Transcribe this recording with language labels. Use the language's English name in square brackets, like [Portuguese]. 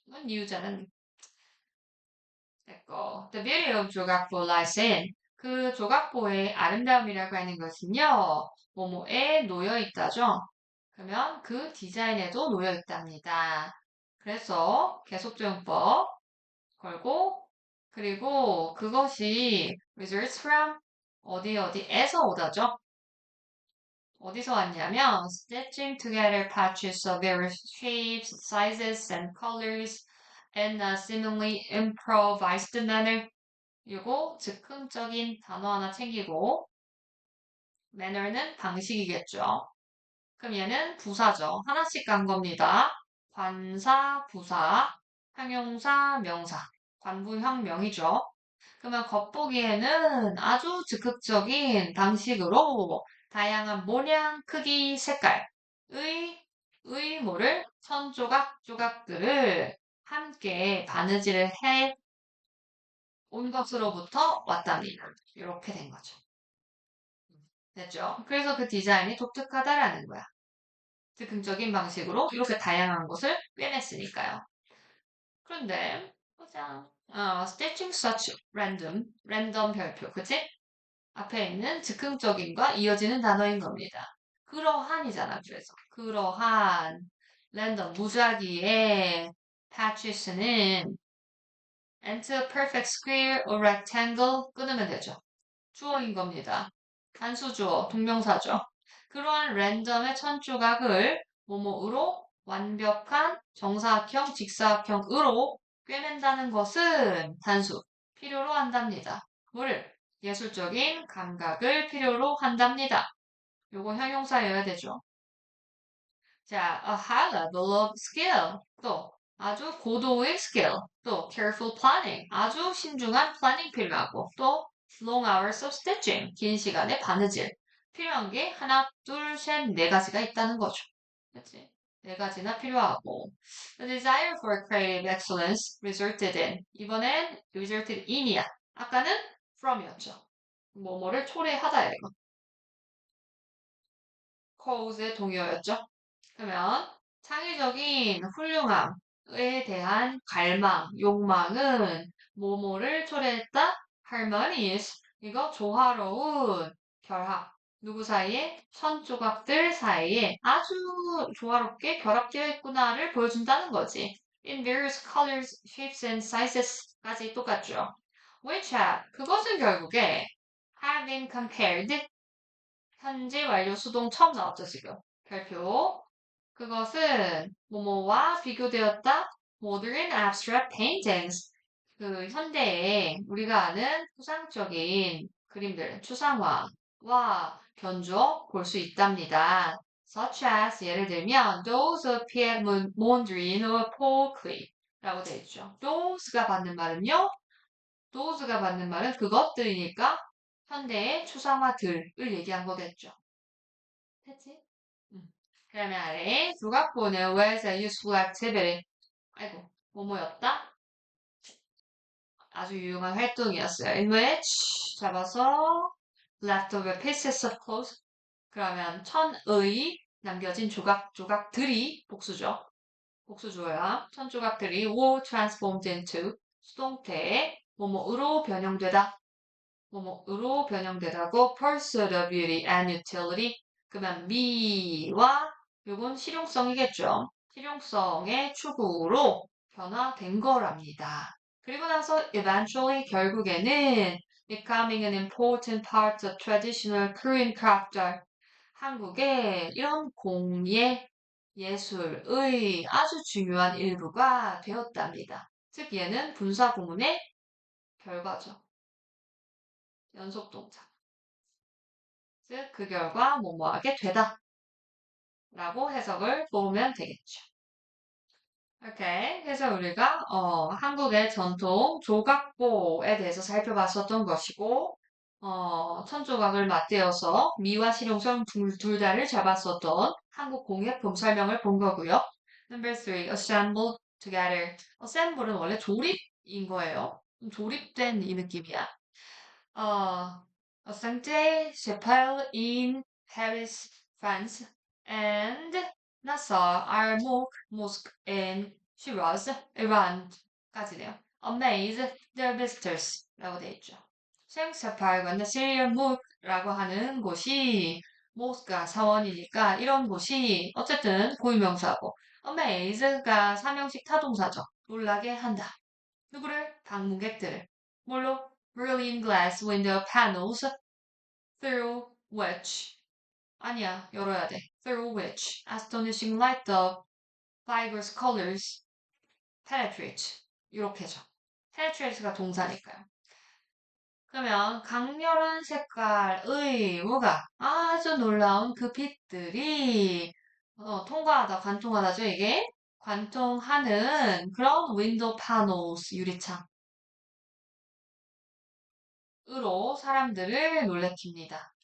[Korean] 이건 이유자는 됐고, [English] the beauty of [Korean] 조각보 [English] lies in [Korean] 그 조각보의 아름다움이라고 하는 것은요, 뭐뭐에 놓여 있다죠. 그러면 그 디자인에도 놓여 있답니다. 그래서 계속적용법 걸고 그리고 그것이 [English] results from [Korean] 어디에서 오다죠. 어디서 왔냐면 [English] stitching together patches of various shapes, sizes, and colors in a seemingly improvised manner. [Korean] 이거 즉흥적인 단어 하나 챙기고 [English] manner는 [Korean] 방식이겠죠. 그럼 얘는 부사죠. 하나씩 간 겁니다. 관사, 부사, 형용사, 명사, 관부형 명이죠. 그러면 겉보기에는 아주 즉흥적인 방식으로 다양한 모양, 크기, 색깔의 뭐를 조각들을 함께 바느질을 해 온 것으로부터 왔답니다. 이렇게 된 거죠. 됐죠? 그래서 그 디자인이 독특하다라는 거야. 즉흥적인 방식으로 이렇게 다양한 것을 꿰냈으니까요. 그런데 보자. [English] stitching such [Korean] 랜덤 별표, 그치? 앞에 있는 즉흥적인과 이어지는 단어인 겁니다. 그러한이잖아, 그래서. 그러한 랜덤 무작위의 [English] patches는 into a perfect square or rectangle [Korean] 끊으면 되죠. 주어인 겁니다. 단수 주어, 동명사죠. 그러한 랜덤의 천조각을 뭐뭐으로 완벽한 정사각형, 직사각형으로 꿰맨다는 것은 단수, 필요로 한답니다. 뭐를? 예술적인 감각을 필요로 한답니다. 요거 형용사여야 되죠. 자, [English] a high level of skill. [Korean] 또 아주 고도의 skill. 또 [English] careful planning. [Korean] 아주 신중한 플래닝 필요하고 또 [English] long hours of stitching. [Korean] 긴 시간의 바느질. 필요한 게 하나, 둘, 셋, 네 가지가 있다는 거죠. 그치? 네 가지나 필요하고. [English] The desire for creative excellence resulted in. [Korean] 이번엔 [English] resulted in이야. [Korean] 아까는 from이었죠. 뭐뭐를 초래하다 이거. cause의 동의어였죠. 그러면 창의적인 훌륭함, 대한 갈망, 욕망은 뭐뭐를 초래했다? harmonious. 이거 조화로운 결합. 누구 사이에? 선 조각들 사이에 아주 조화롭게 결합되어 있구나를 보여준다는 거지. [English] In various colors, shapes and sizes [Korean] 까지 똑같죠. [English] Which have, [Korean] 그것은 결국에 [English] have been compared. [Korean] 현재 완료 수동 처음 나왔죠, 지금. 별표. 그것은 뭐뭐와 비교되었다. [English] Modern abstract paintings. [Korean] 그 현대의 우리가 아는 추상적인 그림들, 추상화와 견주어 볼 수 있답니다. [English] Such as [Korean] 예를 들면 [English] those of Pierre Mondrian or Paul Klee [Korean] 라고 되어 있죠. those가 받는 말은요. those가 받는 말은 그것들이니까 현대의 추상화들을 얘기한 거겠죠. 됐지? 그러면 아래 조각보는 [English] was a useful activity. [Korean] 아이고, 뭐뭐였다? 아주 유용한 활동이었어요. [English] In which [Korean] 잡아서 [English] leftover pieces of clothes. [Korean] 그러면 천의 남겨진 조각들이 복수죠. 복수주어야. 천 조각들이 [English] were transformed into [Korean] 수동태 뭐뭐으로 변형되다. 뭐뭐으로 변형되다고 [English] pursuit of beauty and utility. [Korean] 그러면 미와 요건 실용성이겠죠. 실용성의 추구로 변화된 거랍니다. 그리고 나서 [English] eventually [Korean] 결국에는 [English] becoming an important part of traditional Korean craft art. [Korean] 한국의 이런 공예 예술의 아주 중요한 일부가 되었답니다. 즉 얘는 분사 구문의 결과죠. 연속 동사. 즉, 그 결과 뭐뭐하게 되다. 라고 해석을 보면 되겠죠. 이렇게 해서 우리가 한국의 전통 조각보에 대해서 살펴봤었던 것이고 천조각을 맞대어서 미와 실용성 둘 다를 잡았었던 한국 공예품 설명을 본 거고요. [English] Number 3, assembled together. [Korean] assemble은 원래 조립인 거예요. 조립된 이 느낌이야. [English] Sainte Chapelle in Paris, France, and Nassau Al-Mulk Mosque in Shiraz, Iran [Korean] 까지네요. [English] Amaze the visitors [Korean] 라고 되어 있죠. 생사팔과 시리얼 묵라고 하는 곳이 모스크가 사원이니까 이런 곳이 어쨌든 고유명사고 amaze가 삼형식 타동사죠. 놀라게 한다. 누구를? 방문객들을. 뭘로? [English] brilliant glass window panels through which [Korean] 아니야 열어야 돼. [English] through which astonishing light of vigorous colors penetrate [Korean] 이렇게죠. penetrate가 동사니까요. 그러면 강렬한 색깔의 뭐가 아주 놀라운 그 빛들이 통과하다 관통하다죠 이게 관통하는 그런 윈도우 파노스 유리창 으로 사람들을 놀래킵니다.